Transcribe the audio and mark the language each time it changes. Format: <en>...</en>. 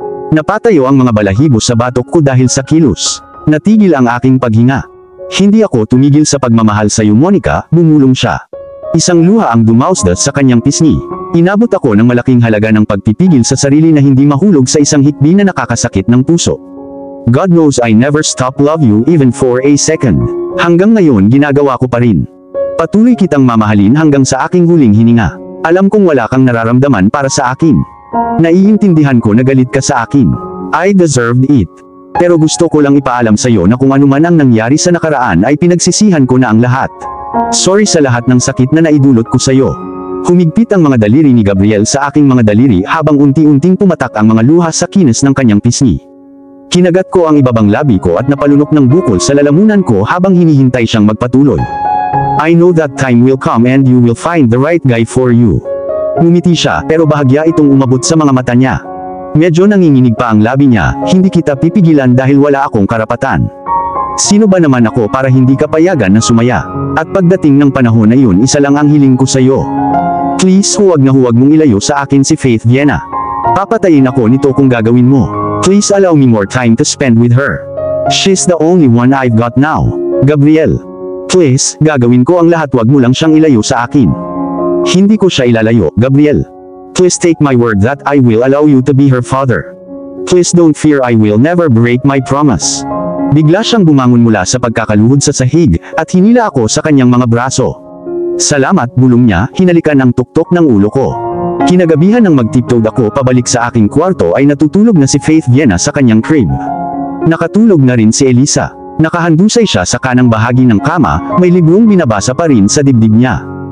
<tl>Napatayo ang mga balahibo sa batok ko dahil sa kilos. Natigil ang aking paghinga. Hindi ako tumigil sa pagmamahal sa iyo, Monica, bumulong siya. Isang luha ang dumausda sa kanyang pisngi. Inabot ako ng malaking halaga ng pagpipigil sa sarili na hindi mahulog sa isang hikbi na nakakasakit ng puso.</tl> <en>God knows I never stop love you even for a second.</en> <tl>Hanggang ngayon ginagawa ko pa rin. Patuloy kitang mamahalin hanggang sa aking huling hininga. Alam kong wala kang nararamdaman para sa akin. Naiintindihan ko na galit ka sa akin.</tl> <en>I deserved it.</en> <tl>Pero gusto ko lang ipaalam sa iyo na kung ano man ang nangyari sa nakaraan ay pinagsisihan ko na ang lahat. Sorry sa lahat ng sakit na naidulot ko sa iyo. Humigpit ang mga daliri ni Gabriel sa aking mga daliri habang unti-unting pumatak ang mga luha sa kinis ng kanyang pisngi. Kinagat ko ang ibabang labi ko at napalunok ng bukol sa lalamunan ko habang hinihintay siyang magpatuloy.</tl> <en>I know that time will come and you will find the right guy for you.</en> <tl>Ngumiti siya pero bahagya itong umabot sa mga mata niya. Medyo nanginginig pa ang labi niya, hindi kita pipigilan dahil wala akong karapatan. Sino ba naman ako para hindi ka payagan na sumaya? At pagdating ng panahon na yun, isa lang ang hiling ko sa iyo. Please huwag na huwag mong ilayo sa akin si Faith Viena. Papatayin ako nito kung gagawin mo.</tl> <en>Please allow me more time to spend with her. She's the only one I've got now. Gabriel.</en> <tl>Please, gagawin ko ang lahat, wag mo lang siyang ilayo sa akin. Hindi ko siya ilalayo, Gabriel.</tl> <en>Please take my word that I will allow you to be her father. Please don't fear, I will never break my promise.</en> <tl>Bigla siyang bumangon mula sa pagkakaluhod sa sahig, at hinila ako sa kanyang mga braso. Salamat, bulong niya, hinalikan ang tuktok ng ulo ko. Kinagabihan ng magtiptoed ako pabalik sa aking kwarto ay natutulog na si Faith Viena sa kanyang crib. Nakatulog na rin si Elisa. Nakahandusay siya sa kanang bahagi ng kama, may librong binabasa pa rin sa dibdib niya.</tl>